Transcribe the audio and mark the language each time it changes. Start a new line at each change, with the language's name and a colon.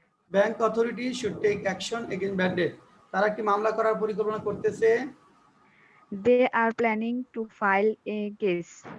English: Bank authority should take action against bad debt।
Bangla: তারা একটি মামলা করার পরিকল্পনা করতেছে।
English: They are planning to file a case.